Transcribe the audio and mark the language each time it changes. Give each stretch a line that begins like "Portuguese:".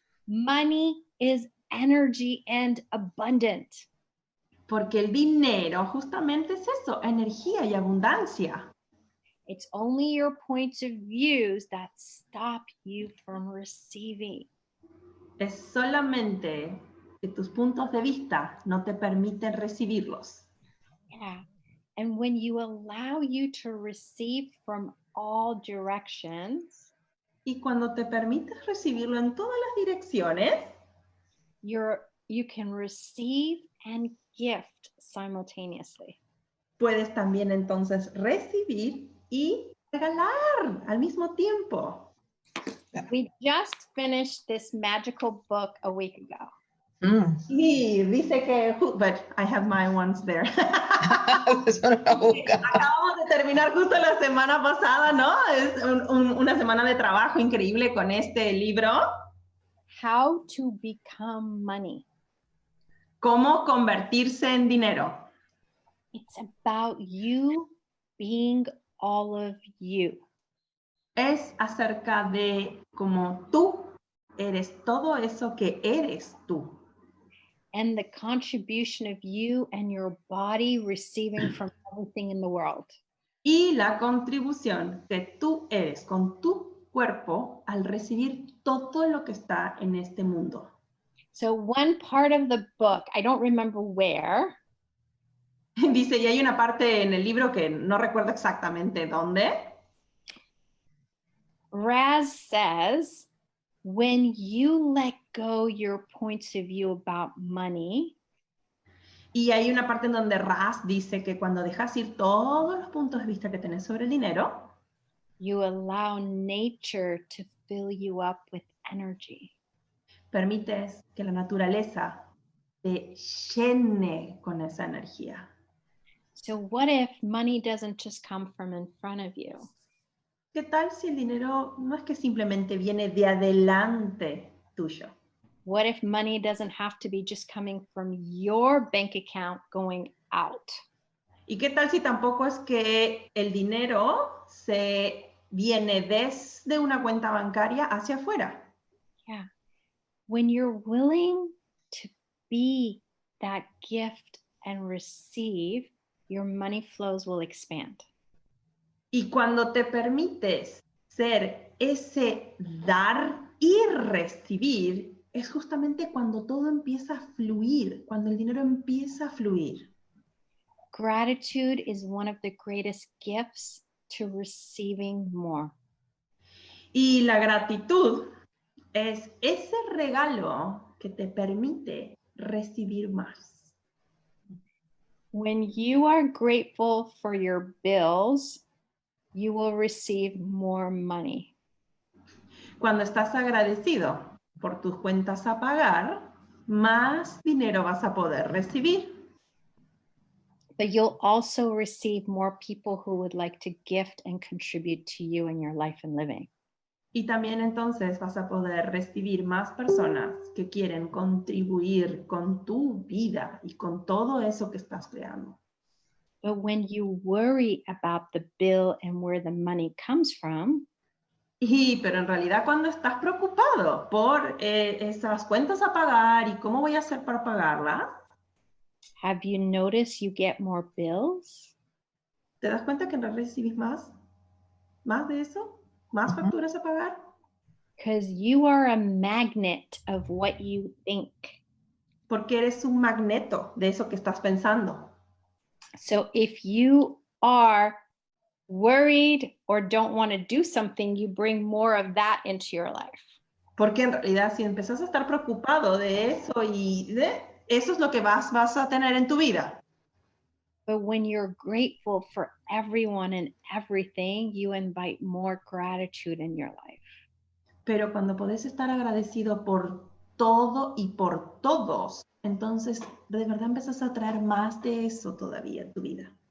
English: Money is energy and abundant.
Spanish: Porque el dinero justamente es eso, energía y abundancia.
English: It's only your points of views that stop you from receiving.
Spanish: Es solamente que tus puntos de vista no te permiten recibirlos.
English: Yeah. And when you allow you to receive from all directions,
Spanish: Y cuando te permites recibirlo en todas las direcciones,
English: you can receive and gift simultaneously.
Spanish: puedes también entonces recibir y regalar al mismo tiempo.
English: We just finished this magical book a week ago.
Spanish: Y dice que,
English: but I have my ones there.
Spanish: Acabamos de terminar justo la semana pasada, ¿no? Es una semana de trabajo increíble con este libro.
English: How to become money.
Spanish: Cómo convertirse en dinero.
English: It's about you being all of you.
Spanish: Es acerca de cómo tú eres todo eso que eres tú.
English: And the contribution of you and your body receiving from everything in the world.
Spanish: Y la contribución que tú eres con tu cuerpo al recibir todo lo que está en este mundo.
English: So one part of the book, I don't remember where.
Spanish: Dice, y hay una parte en el libro que no recuerdo exactamente dónde.
English: Raz says, when you let go your points of view about money,
Spanish: y hay una parte en donde Raz dice que cuando dejas ir todos los puntos de vista que tenés sobre el dinero,
English: you allow nature to fill you up with energy.
Spanish: Permites que la naturaleza te llene con esa energía.
English: So what if money doesn't just come from in front of you?
Spanish: ¿Qué tal si el dinero no es que simplemente viene de adelante tuyo?
English: What if money doesn't have to be just coming from your bank account going out?
Spanish: ¿Y qué tal si tampoco es que el dinero se viene desde una cuenta bancaria hacia afuera?
English: Yeah. When you're willing to be that gift and receive, your money flows will expand.
Spanish: Y cuando te permites ser ese dar y recibir, es justamente cuando todo empieza a fluir, cuando el dinero empieza a fluir.
English: Gratitude is one of the greatest gifts to receiving more.
Spanish: Y la gratitud es ese regalo que te permite recibir más.
English: When you are grateful for your bills, you will receive more money.
Spanish: Cuando estás agradecido por tus cuentas a pagar, más dinero vas a poder recibir.
English: But you'll also receive more people who would like to gift and contribute to you in your life and living.
Spanish: Y también entonces vas a poder recibir más personas que quieren contribuir con tu vida y con todo eso que estás creando.
English: But when you worry about the bill and where the money comes from,
Spanish: Pero en realidad cuando estás preocupado por esas cuentas a pagar y cómo voy a hacer para pagarlas,
English: have you noticed you get more bills?
Spanish: ¿te das cuenta que en realidad recibís más? ¿Más de eso? ¿Más facturas a pagar?
English: Because you are a magnet of what you think.
Spanish: Porque eres un magneto de eso que estás pensando.
English: So if you are worried or don't want to do something, you bring more of that into your life.
Spanish: Porque en realidad si empezás a estar preocupado de eso eso es lo que vas a tener en tu vida.
English: But when you're grateful for everyone and everything, you invite more gratitude in your life.
Spanish: Pero cuando podés estar agradecido por todo y por todos, entonces de verdad empezás a traer más de eso todavía en tu vida.